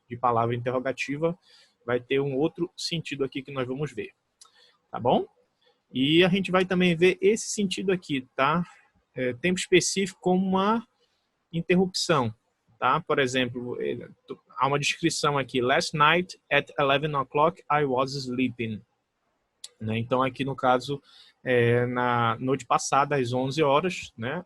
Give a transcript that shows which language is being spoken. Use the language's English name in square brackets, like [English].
[Portuguese] De palavra interrogativa, vai ter um outro sentido aqui que nós vamos ver, tá bom? E a gente vai também ver esse sentido aqui, tá? Tempo específico como uma interrupção, tá? Por exemplo, há uma descrição aqui. [English] Last night at 11 o'clock I was sleeping. [Portuguese] Né? Então aqui no caso, na noite passada às 11 horas, né?